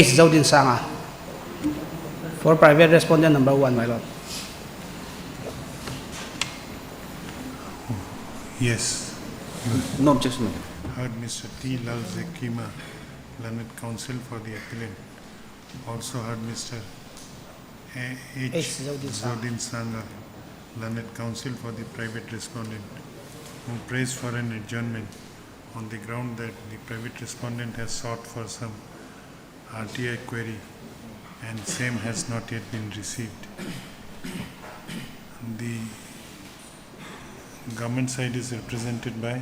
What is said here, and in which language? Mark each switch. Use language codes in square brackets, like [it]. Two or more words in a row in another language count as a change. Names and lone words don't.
[en] Zaudin Sanga, for private respondent number 1, my lord. Yes. No objection, my lord. Heard Mr. T. Lal Zekima, learned counsel for the appellant. Also heard Mr. H. Zodin Sanga, learned counsel for the private respondent, who prays for an adjournment on the ground that the private respondent has sought for some RTI query and same has not yet been received. The government side is represented by